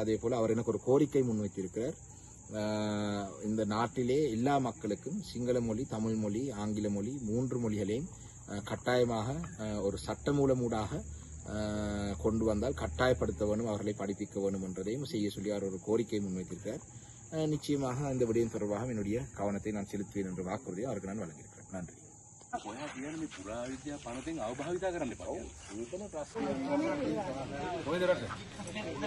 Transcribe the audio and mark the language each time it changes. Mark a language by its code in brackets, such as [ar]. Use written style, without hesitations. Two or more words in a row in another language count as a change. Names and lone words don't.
[ta] அதே போல அவர் எனக்கு ஒரு கோரிக்கை முன்வைத்திருக்கிறார். இந்த நாட்டிலே எல்லா மக்களுக்கும் சிங்கள மொழி, தமிழ் மொழி, ஆங்கில மொழி 3 மொழிகளையும் கட்டாயமாக ஒரு சட்டமூலமூடாக கொண்டு வந்தால் கட்டாயப்படுத்த வேண்டும், அவர்களை படிப்பிக்க வேண்டும் என்றதையும் செய்ய சொல்லி அவர் ஒரு கோரிக்கை முன்வைத்திருக்கிறார். நிச்சயமாக இந்த விடயம் தொடர்பாக என்னுடைய கவனத்தை நான் செலுத்துவேன் என்ற வாக்குறுதியை அவருக்கு நான் வழங்கியிருக்கிறேன். நன்றி. [si] ඔයා කියන්නේ මේ පුරාවිද්‍යා පනතෙන් අවභාවිතා කරන්න එපා. ඒකනේ ප්‍රශ්නේ.